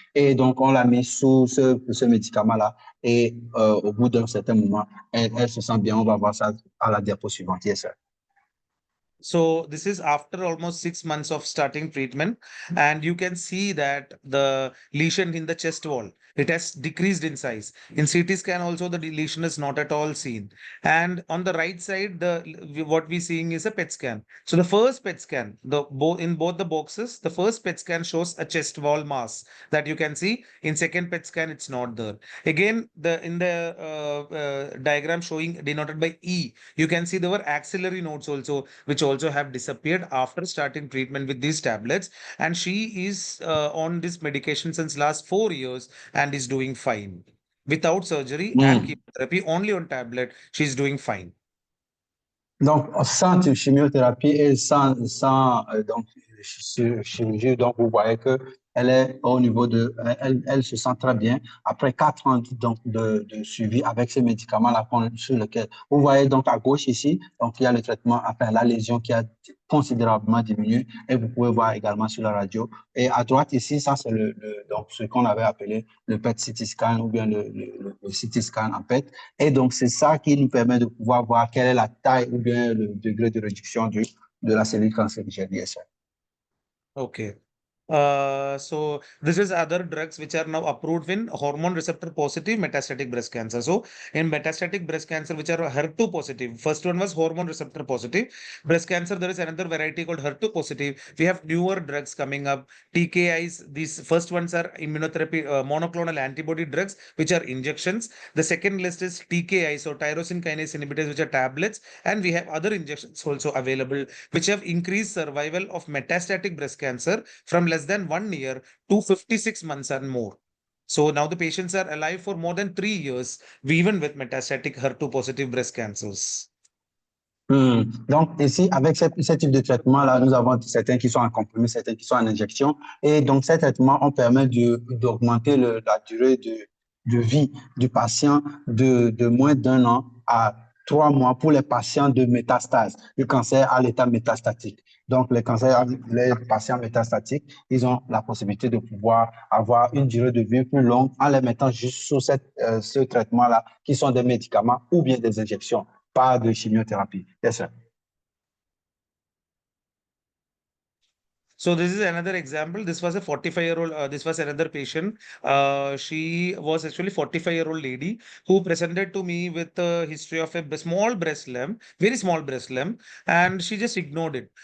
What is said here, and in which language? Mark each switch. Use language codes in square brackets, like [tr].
[fr] Et donc, on l'a mis sous ce médicament-là. Et au bout d'un certain moment, elle se sent bien. On va voir ça à la diapo suivante. [en] Yes, sir. So this is after almost 6 months of starting treatment, and you can see that the lesion in the chest wall, it has decreased in size. In CT scan also the lesion is not at all seen. And on the right side, what we seeing is a PET scan. So the first PET scan, in both the boxes, the first PET scan shows a chest wall mass that you can see. In second PET scan, it's not there. Again, in the diagram showing denoted by E, you can see there were axillary nodes also, which also have disappeared after starting treatment with these tablets. And she is on this medication since last 4 years and is doing fine. Without surgery and chemotherapy, only on tablet, she's doing fine. [fr] Donc, sans chimiothérapie et sans donc, chirurgie, donc vous voyez que elle est au niveau elle se sent très bien après 4 ans donc, de suivi avec ces médicaments-là sur lesquels vous voyez donc à gauche ici, donc il y a le traitement, enfin la lésion qui a considérablement diminué et vous pouvez voir également sur la radio. Et à droite ici, ça c'est donc ce qu'on avait appelé le PET-CT scan ou bien le CT scan en PET. Et donc c'est ça qui nous permet de pouvoir voir quelle est la taille ou bien le degré de réduction de la cellule cancérigène. [en] Yes, Okay. So this is other drugs which are now approved in hormone receptor positive metastatic breast cancer. So in metastatic breast cancer, which are HER2 positive, first one was hormone receptor positive breast cancer. There is another variety called HER2 positive. We have newer drugs coming up, TKIs. These first ones are immunotherapy, monoclonal antibody drugs, which are injections. The second list is TKIs, so tyrosine kinase inhibitors, which are tablets. And we have other injections also available, which have increased survival of metastatic breast cancer from less than 1 year to 56 months and more. So now the patients are alive for more than 3 years, even with metastatic HER2 positive breast cancers. [fr] Donc ici, avec ce type de traitement-là, nous avons certains qui sont en comprimé, certains qui sont en injection. Et donc ces traitements ont permis d'augmenter la durée de vie du patient de moins d'1 an à 3 mois pour les patients de métastase, du cancer à l'état métastatique. Donc, les patients métastatiques, ils ont la possibilité de pouvoir avoir une durée de vie plus longue en les mettant juste sous ce traitement-là, qui sont des médicaments ou bien des injections, pas de chimiothérapie. [en] Yes, sir. So this is another example. This was a 45-year-old, this was another patient. She was actually 45-year-old lady who presented to me with a history of a small breast lump, very small breast lump, and she just ignored it.